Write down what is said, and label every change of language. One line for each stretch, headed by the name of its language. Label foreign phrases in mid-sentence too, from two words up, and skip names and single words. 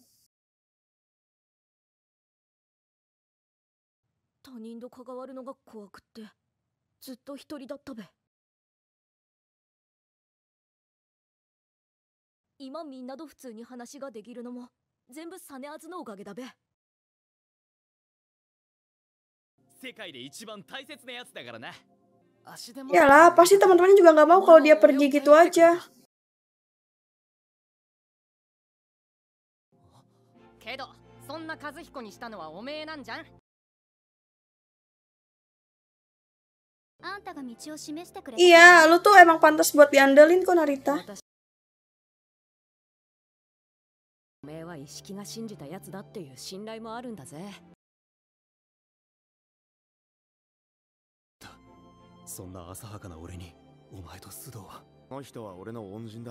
Japanese: 他人と関わるのが怖くってずっと一人だったべ。今みんなと普通に話ができるのも全部サネアズのおかげだべ。世界で一番大切なやつだからな。
Indonesian: Yalah, pasti teman-temannya juga nggak mau kalau dia pergi gitu aja.
Japanese: けどそんな和彦にしたのはおめえなんじゃん。あんたが道を示してくれた。
Indonesian: Iya, lu tuh emang pantas buat diandelin kok Narita.
Japanese: おめえは意識が信じたやつだっていう信頼もあるんだぜ。そんな浅はかな俺にお前と須藤は。この人は俺の恩人だ。